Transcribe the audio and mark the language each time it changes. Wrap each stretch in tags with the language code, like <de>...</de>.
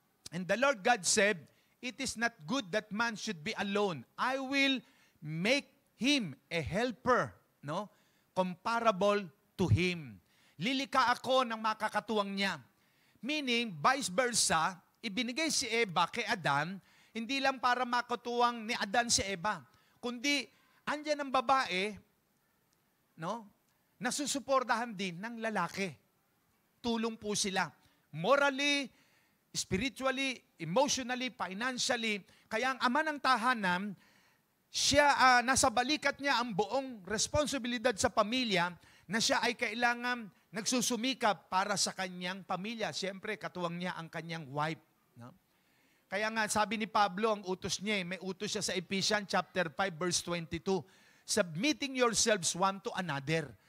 <en>And the Lord God said, it is not good that man should be alone. I will make him a helper, no? Comparable to him.</en> <tl>Lilika ako ng makakatuwang niya. Meaning, vice versa, ibinigay si Eva kay Adan, hindi lang para makatuwang ni Adan si Eva, kundi andyan ang babae, no? Nasusuportahan din ng lalaki. Tulong po sila.</tl> <en>Morally, spiritually, emotionally, financially.</en> <tl>Kaya ang ama ng tahanan, siya, nasa balikat niya ang buong responsibilidad sa pamilya na siya ay kailangan nagsusumikap para sa kanyang pamilya. Siyempre, katuwang niya ang kanyang wife. No? Kaya nga, sabi ni Pablo, ang utos niya, may utos siya sa Ephesians chapter 5, verse 22,</tl> <en>submitting yourselves one to another.</en>